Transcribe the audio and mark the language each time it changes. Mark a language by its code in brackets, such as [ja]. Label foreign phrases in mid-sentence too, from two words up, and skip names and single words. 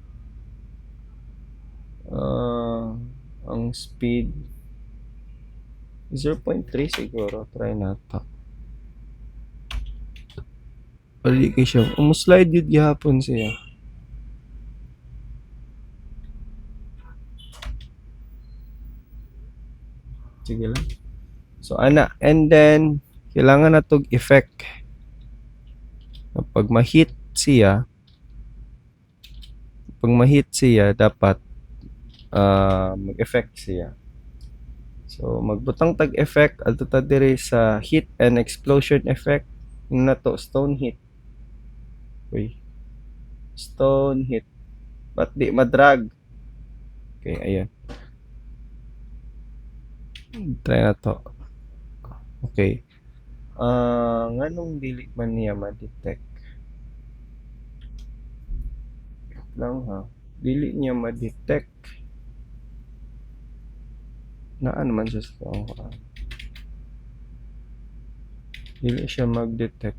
[ceb] Ang speed 0.3 siguro. Try nato. Balik siya. Slide yun gihapon siya. Sige lang. So, ana. [en] And then, [ceb] kailangan na tog effect. Pag ma-hit siya, dapat mag-effect siya. So, magbutang tag-effect. Alto ta dire sa [en] hit and explosion effect. [ceb] Yung na to, [en] stone hit. [ceb] Uy. [en] Stone hit. [ceb] Ba't di madrag? Okay, ayan. Try na to. Okay. Nganong dili man niya ma-detect? Lang ha. Dili niya ma-detect. Naan man siya sa dili siya mag-detect.